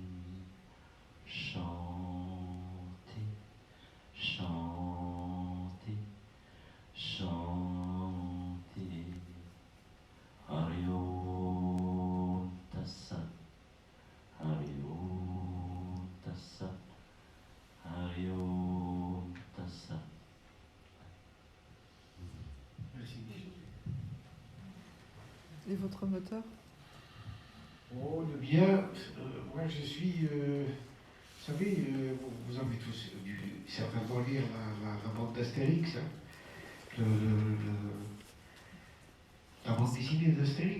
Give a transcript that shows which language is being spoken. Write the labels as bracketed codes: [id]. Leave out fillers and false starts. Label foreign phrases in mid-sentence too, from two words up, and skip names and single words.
[sa] शान्ति शान्ति शान्ति हरि ॐ तत्सत् हरि ॐ तत्सत् हरि ॐ तत्सत् Hari Om Tassat Hari Om Tassat. [fr] Merci. Et votre moteur? Oh, le bien, moi je suis, vous savez, vous avez tous dû certainement lire la bande d'Astérix, hein, la bande dessinée d'Astérix.